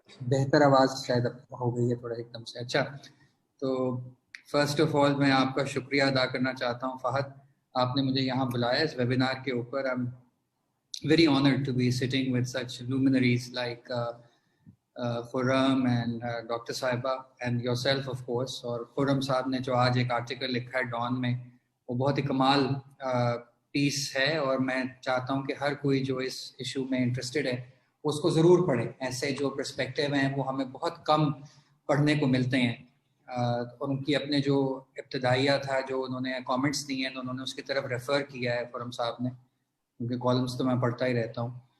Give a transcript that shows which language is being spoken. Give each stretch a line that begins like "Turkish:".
Urdu: بہتر آواز شاید اب ہو گئی ہے تھوڑا ایک دم سے. اچھا, تو
English: first of all
Urdu: میں آپ کا شکریہ ادا کرنا چاہتا ہوں فہد, آپ نے مجھے یہاں بلایا اس ویبینار کے اوپر.
English: I'm very honored to be sitting with such luminaries like Khurram and Dr. Sahiba and yourself of course.
Urdu: اور خرم صاحب نے جو آج ایک آرٹیکل لکھا ہے ڈان میں, وہ بہت ہی کمال پیس ہے, اور میں چاہتا ہوں کہ ہر کوئی جو اس ایشو میں انٹرسٹڈ ہے اس کو ضرور پڑھے. ایسے جو پرسپیکٹیو ہیں وہ ہمیں بہت کم پڑھنے کو ملتے ہیں. اور ان کی اپنے جو ابتدائیہ تھا جو انہوں نے کامنٹس دیے ہیں تو انہوں نے اس کی طرف ریفر کیا ہے خرم صاحب نے، کیونکہ کالمس تو میں پڑھتا ہی رہتا ہوں.